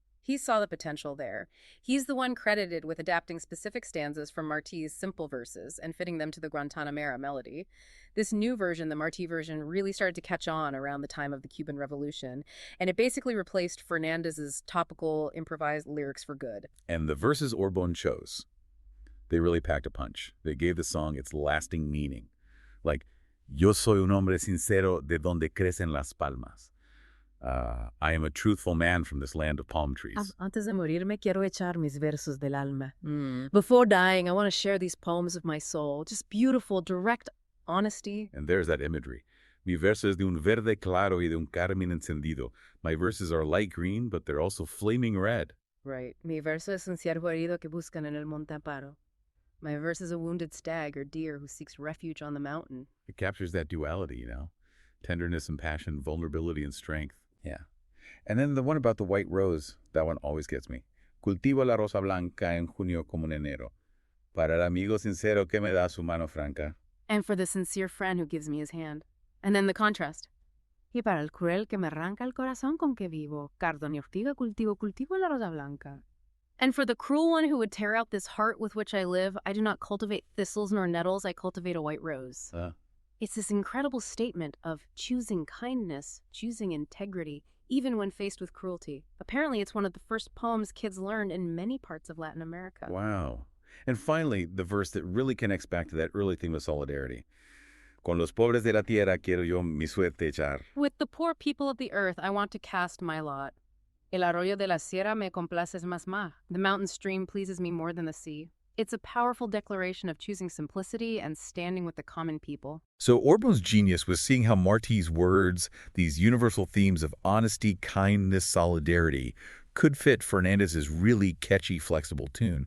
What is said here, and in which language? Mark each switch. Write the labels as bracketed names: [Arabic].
[English] He saw the potential there. He's the one credited with adapting specific stanzas from Martí's simple verses and fitting them to the Guantanamera melody. This new version, the Martí version, really started to catch on around the time of the Cuban Revolution, and it basically replaced Fernandez's topical, improvised lyrics for good. And the verses Orbón chose, they really packed a punch. They gave the song its lasting meaning. Like, [Spanish] Yo soy un hombre sincero de donde crecen las palmas. [English] I am a truthful man from this land of palm trees. [Spanish] Antes de morir me quiero echar mis versos del alma. [English] Before dying, I want to share these poems of my soul. Just beautiful, direct honesty. And there's that imagery. [Spanish] Mi verso es de un verde claro y de un carmín encendido. [English] My verses are light green, but they're also flaming red. Right. [Spanish] Mi verso es un ciervo herido que buscan en el monte amparo. [English] My verse is a wounded stag or deer who seeks refuge on the mountain. It captures that duality, you know? Tenderness and passion, vulnerability and strength. Yeah. And then the one about the white rose, that one always gets me. [Spanish] Cultivo la rosa blanca en junio como en enero. Para el amigo sincero que me da su mano franca. [English] And for the sincere friend who gives me his hand. And then the contrast. [Spanish] Y para el cruel que me arranca el corazón con que vivo. Cardón y ortiga cultivo la rosa blanca. [English] And for the cruel one who would tear out this heart with which I live, I do not cultivate thistles nor nettles, I cultivate a white rose. It's this incredible statement of choosing kindness, choosing integrity, even when faced with cruelty. Apparently, it's one of the first poems kids learned in many parts of Latin America. Wow. And finally, the verse that really connects back to that early theme of solidarity. [Spanish] Con los pobres de la tierra quiero yo mi suerte echar. [English] With the poor people of the earth, I want to cast my lot. [Spanish] El arroyo de la sierra me complaces más. [English] The mountain stream pleases me more than the sea. It's a powerful declaration of choosing simplicity and standing with the common people. So Orbón's genius was seeing how Martí's words, these universal themes of honesty, kindness, solidarity, could fit Fernández's really catchy, flexible tune.